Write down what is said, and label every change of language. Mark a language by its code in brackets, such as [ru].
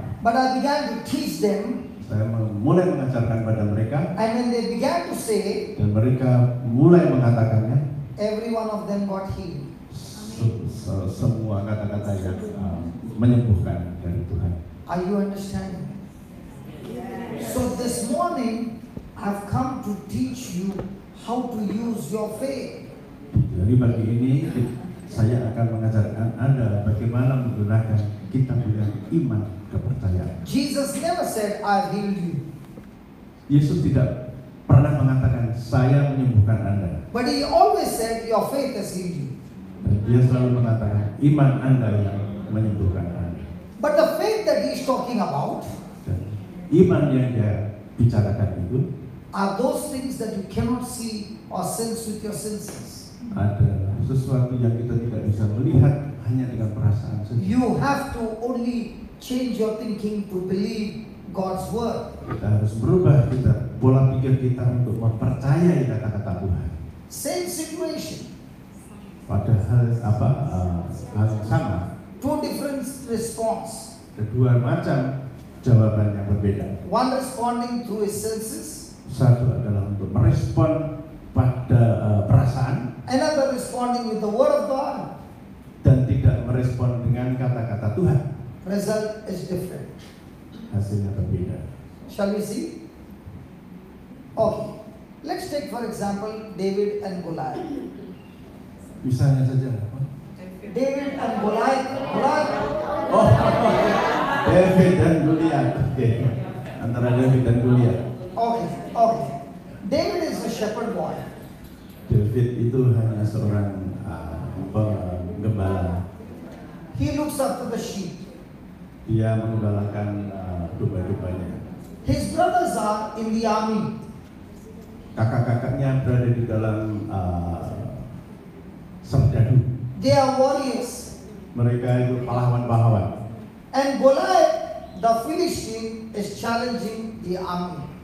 [en] But I began to teach them. [id] Saya mulai mengajarkan pada mereka. [en] And when they began to say, [id] Dan mereka mulai mengatakannya. [en] every one of them got healed. [id] Semua kata-kata yang menyembuhkan dari Tuhan. [en] Are you understanding? So this morning, I've come to teach you how to use your faith. [id] Jadi pagi ini saya akan mengajarkan Anda bagaimana menggunakan kita punya iman kepercayaan. [en] Jesus never said, I healed you. [id] Yesus tidak pernah mengatakan saya menyembuhkan Anda. [en] But he always said, your faith has healed you. [id] Dan dia selalu mengatakan iman Anda yang menyembuhkan Anda. [en] But the faith that he's talking about [id] Dan iman yang dia bicarakan itu [en] are those things that you cannot see or sense with your senses. [id] adalah sesuatu yang kita tidak bisa melihat hanya dengan perasaan saja. [en] You have to only change your thinking to believe God's word. [id] Kita harus berubah pola pikir kita untuk mempercayai kata-kata Tuhan. [en] Same situation, [id] Padahal hal yang sama, [en] two different response. [id] kedua macam jawaban yang berbeda. [en] One responding through his senses, [id] Satu adalah untuk merespon pada perasaan [en] another responding with the word of God. [id] dan tidak merespon dengan kata-kata Tuhan. [en] Result is different. [id] Hasilnya berbeda. [en] Shall we see? Okay. Let's take for example David and Goliath. [id] Misalnya saja. [en] David and Goliath. [id] Oh, David dan Goliath. Oke. Antara David dan Goliath. [en] Okay. David is a shepherd boy. [id] David itu hanya seorang penggembala. [en] He looks after the sheep. [id] Dia menggembalakan domba-dombanya. [en] His brothers are in the army. [id] Kakak-kakaknya berada di dalam serdadu. [en] They are warriors. [id] Mereka itu pahlawan-pahlawan. [en] And Goliath, the Philistine, is challenging the army.